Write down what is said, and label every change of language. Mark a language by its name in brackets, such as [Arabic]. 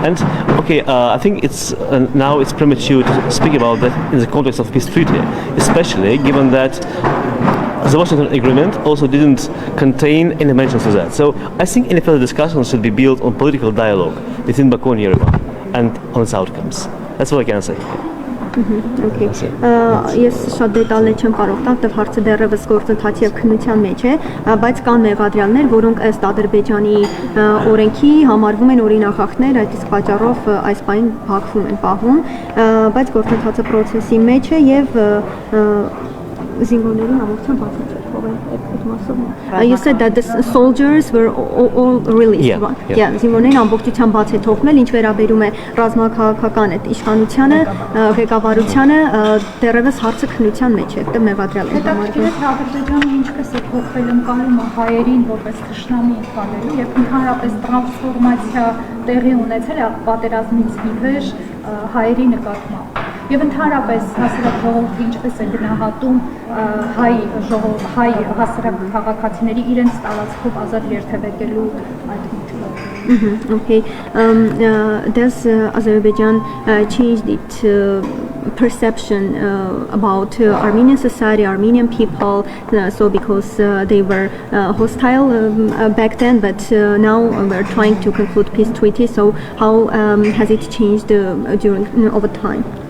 [English] And okay, I think it's now it's premature to speak about that in the context of peace treaty, especially given that the Washington Agreement also didn't contain any mentions of that. So I think any further discussions should be built on political dialogue between Baku and Yerevan and on its outcomes. That's all I can say. Okay. [Armenian] Ես շատ դետալներ չեմ կարող տալ, դեռ հարցը դեռևս գործընթացի եւ քննության մեջ է, բայց կան մեղադրյալներ, որոնք ըստ Ադրբեջանի օրենքի համարվում են օրինախախտներ, այդ իսկ պատճառով այս պահին Բաքվում են պահում, բայց գործընթացը process-ի մեջ է եւ զինվորներին ամբողջությամբ բացատրել այդ մասով։ [English] You said that the soldiers were all released. [Armenian] Yeah, զինվորներին ամբողջությամբ բաց է թողնել, ինչ վերաբերում է ռազմաքաղաքական այդ իշխանությանը, ղեկավարությանը, դեռևս հարցը քննության մեջ է, դա մեղադրյալ է համարվում։ Ադրբեջանը ինչպես է փոխվել ընկալումը հայերին որպես թշնամի ընկալելու եւ ընդհանրապես տրանսֆորմացիա տեղի ունեցել է պատերազմից ի վեր հայերի նկատմամբ։ Եվ ընդհանրապես հասարակ ժողովուրդը ինչպես է գնահատում հայ հասարակ քաղաքացիների իրենց տարածքով ազատ երթևեկելու այդ միտքը։ [English] Okay. Does Azerbaijan changed its perception about Armenian society, Armenian people, so because they were hostile back then, but now we're trying to conclude peace treaty, so how has it changed over time?